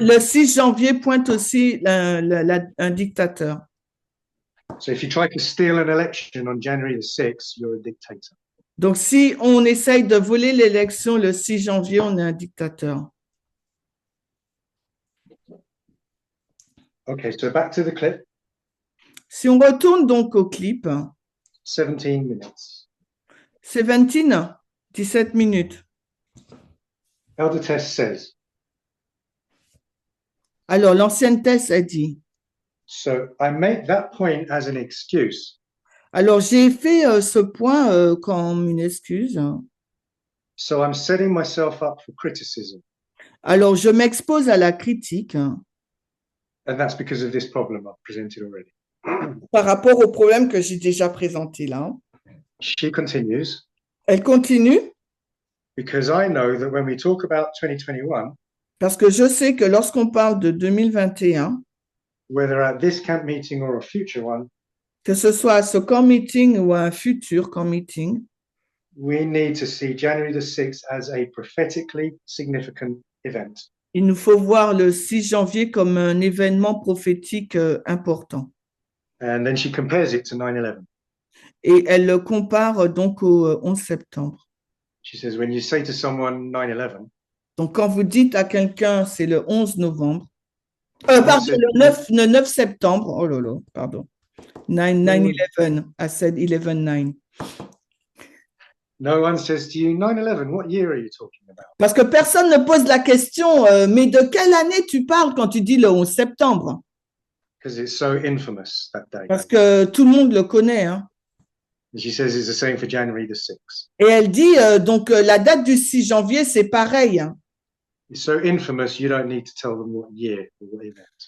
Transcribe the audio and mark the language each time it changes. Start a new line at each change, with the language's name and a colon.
French: Le 6 janvier pointe aussi un dictateur.
English: So if you try to steal an election on January the 6th, you're a dictator.
French: Donc, si on essaye de voler l'élection le 6 janvier, on est un dictateur.
English: Okay, so back to the clip.
French: Si on retourne donc au clip,
English: 17 minutes.
French: 17 minutes.
English: Elder Tess says,
French: Alors, l'ancienne Tess a dit,
English: so I make that point as an excuse.
French: alors j'ai fait ce point comme une excuse.
English: So I'm setting myself up for criticism.
French: Alors, je m'expose à la critique
English: And that's because of this problem I've presented already.
French: par rapport au problème que j'ai déjà présenté là.
English: She continues,
French: Elle continue
English: because I know that when we talk about 2021,
French: parce que je sais que lorsqu'on parle de 2021,
English: whether at this camp meeting or a future one,
French: que ce soit à ce camp meeting ou à un futur camp meeting,
English: we need to see January the 6th as a prophetically significant event.
French: Il nous faut voir le 6 janvier comme un événement prophétique important.
English: And then she compares it to 9/11.
French: Et elle le compare donc au 11 septembre.
English: She says, when you say to someone 9/11,
French: Donc, quand vous dites à quelqu'un, c'est le 11 novembre, pardon, le 9 septembre, oh là là, pardon, 9/11,
English: I said 11/9. no one says to you, 9/11, what year are you talking about?
French: Parce que personne ne pose la question, mais de quelle année tu parles quand tu dis le 11 septembre?
English: Because it's so infamous that day.
French: Parce que tout le monde le connaît, hein.
English: And she says it's the same for January the 6th.
French: Et elle dit, donc, la date du 6 janvier, c'est pareil, hein.
English: It's so infamous, you don't need to tell them what year or what event.